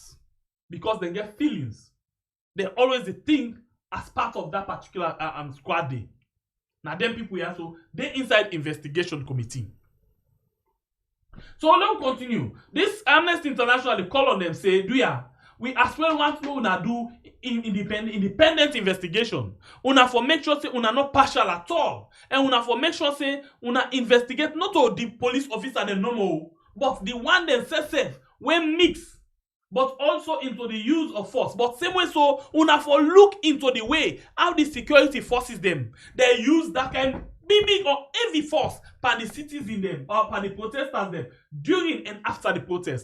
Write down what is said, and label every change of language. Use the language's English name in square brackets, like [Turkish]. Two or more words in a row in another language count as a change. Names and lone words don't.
[Nigerian Pidgin] Because they get feelings. They always think as part of that particular squad day. Now them people here, so they inside investigation committee. So let's continue. This Amnesty International, they call on them, say, we as well want to una do independent investigation. Una for make sure say una not partial at all. And una for make sure say una investigate not all the police officer they normal, but the one themselves when mix, but also into the use of force. But same way so una for look into the way how the security forces them. They use that kind big or heavy force by the citizens them or by the protesters them during and after the protest.